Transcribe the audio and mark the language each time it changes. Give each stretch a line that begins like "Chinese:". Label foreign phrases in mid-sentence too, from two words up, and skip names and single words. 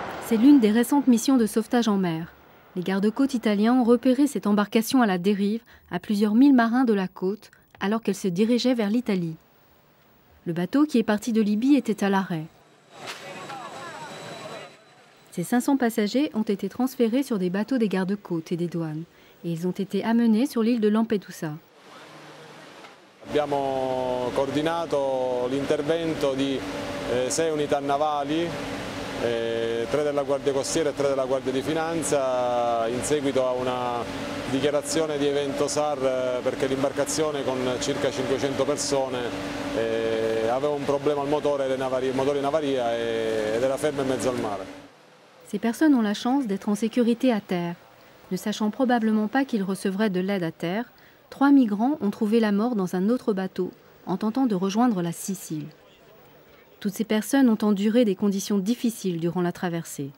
French: C'est l'une des récentes missions de sauvetage en mer. Les gardes-côtes italiens ont repéré cette embarcation à la dérive à plusieurs milles marins de la côte alors qu'elle se dirigeait vers l'Italie. Le bateau qui est parti de Libye était à l'arrêt. Ces 500 passagers ont été transférés sur des bateaux des gardes-côtes et des douanes et ils ont été amenés sur l'île de Lampedusa.
Italian: Abbiamo coordinato l'intervento di 6 unità navali, 3 della Guardia Costiera e 3 della Guardia di Finanza, in seguito a una dichiarazione di evento SAR perché l'imbarcazione con circa 500 persone aveva un problema al motore, il motore in avaria ed era fermo in mezzo al mare.
French: Ces personnes ont la chance d'être en sécurité à terre. Ne sachant probablement pas qu'ils recevraient de l'aide à terre, 3 migrants ont trouvé la mort dans un autre bateau en tentant de rejoindre la Sicile. Toutes ces personnes ont enduré des conditions difficiles durant la traversée.